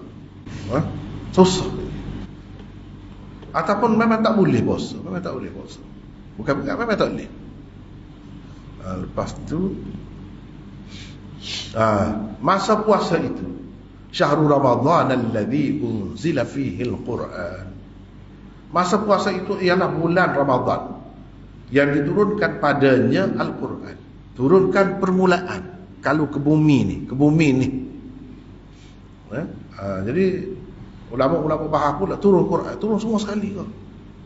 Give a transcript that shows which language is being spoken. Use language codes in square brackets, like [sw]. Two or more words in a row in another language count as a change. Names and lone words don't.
[ms] Susah. Ataupun memang tak boleh puasa, memang tak boleh puasa. Bukan memang tak boleh. Lepas tu masa puasa itu [ar] شهر رمضان الذي أنزل فيه القرآن. [ms] Masa puasa itu ialah bulan Ramadan yang diturunkan padanya Al-Quran. Turunkan permulaan kalau ke bumi ni. Jadi ulama-ulama bahas pula turun Quran, turun semua sekali ke?